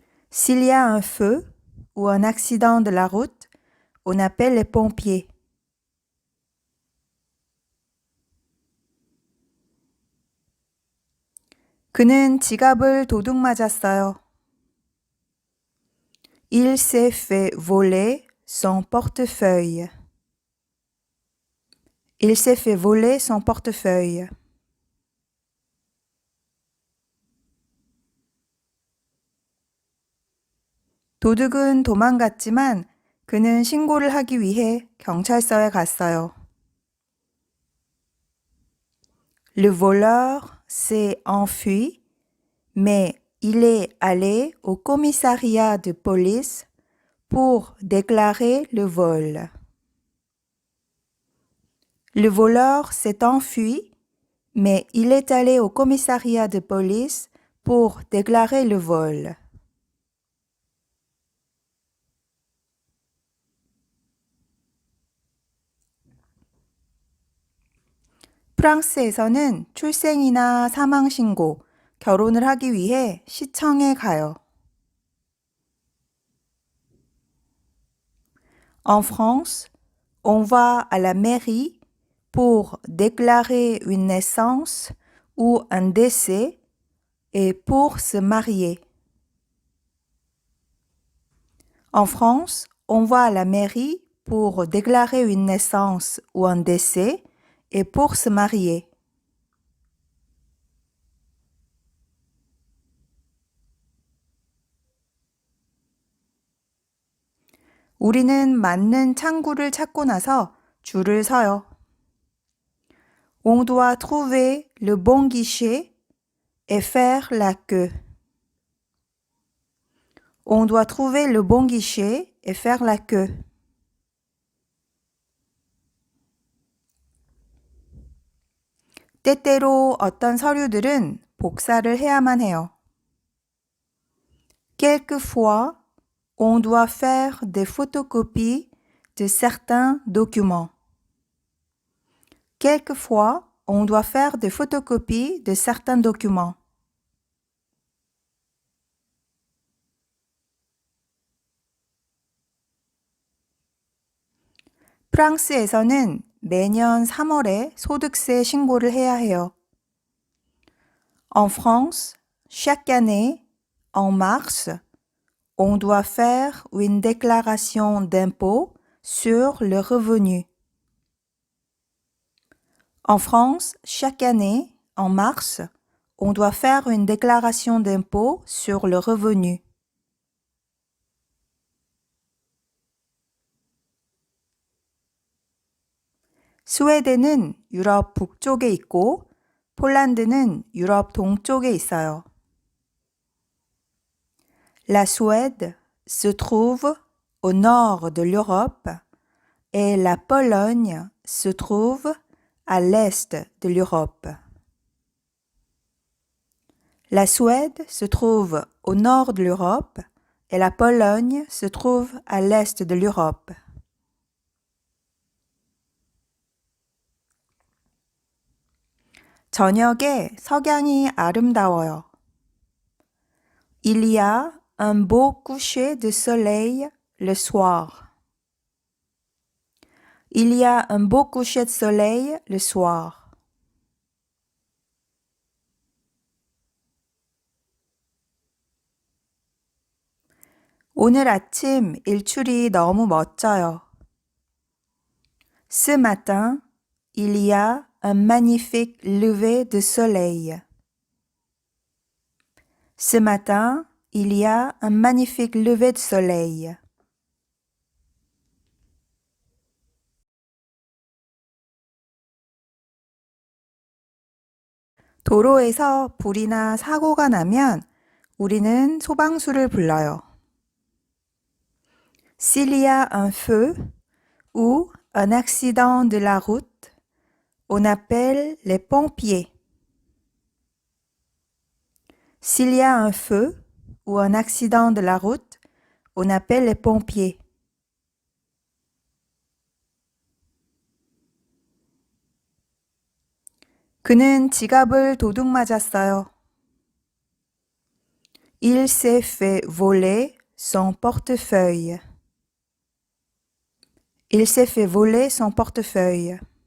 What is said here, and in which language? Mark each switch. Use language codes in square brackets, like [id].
[fr] S'il y a un feu ou un accident de la route, on appelle les pompiers. [ko] 그는 지갑을 도둑 맞았어요. [fr] Il s'est fait voler son portefeuille. Il s'est fait voler son portefeuille. [ko] 도둑은 도망갔지만 그는 신고를 하기 위해 경찰서에 갔어요. [fr] Le voleur s'est enfui, mais il est allé au commissariat de police pour déclarer le vol. Le voleur s'est enfui, mais il est allé au commissariat de police pour déclarer le vol. [ko] 프랑스에서는 출생이나 사망신고, 결혼을 하기 위해 시청에 가요. [fr] En France, on va à la mairie pour déclarer une naissance ou un décès et pour se marier. En France, on va à la mairie pour déclarer une naissance ou un décès et pour se marier. [ko] 우리는 맞는 창구를 찾고 나서 줄을 서요. [fr] On doit trouver le bon guichet et faire la queue. On doit trouver le bon guichet et faire la queue. [ko] 때때로 어떤 서류들은 복사를 해야만 해요. [fr] Quelquefois, on doit faire des photocopies de certains documents. Quelquefois, on doit faire des photocopies de certains documents. [ko] 프랑스에서는 매년 3월에 소득세 신고를 해야 해요. [fr] En France, chaque année, en mars, on doit faire une déclaration d'impôt sur le revenu. En France, chaque année, en mars, on doit faire une déclaration d'impôt sur le revenu. [ko] 스웨덴은 유럽 북쪽에 있고 폴란드는 유럽 동쪽에 있어요. [fr] La Suède se trouve au nord de l'Europe et la Pologne se trouve à l'est de l'Europe. La Suède se trouve au nord de l'Europe et la Pologne se trouve à l'est de l'Europe. [ko] 저녁에 석양이 아름다워요. [fr] Il y a un beau coucher de soleil le soir. Il y a un beau coucher de soleil le soir. [ko] 오늘 아침 일출이 너무 멋져요. [fr] Ce matin, il y a un magnifique lever de soleil. Ce matin, il y a un magnifique lever de soleil. [ko] 도로에서 불이나 사고가 나면 우리는 소방수를 불러요. [fr] S'il y a un feu ou un accident de la route, on appelle les pompiers. S'il y a un feu ou un accident de la route, on appelle les pompiers. [ko] 그는 지갑을 도둑 맞았어요. [fr] Il s'est fait voler son portefeuille. Il s'est fait voler son portefeuille.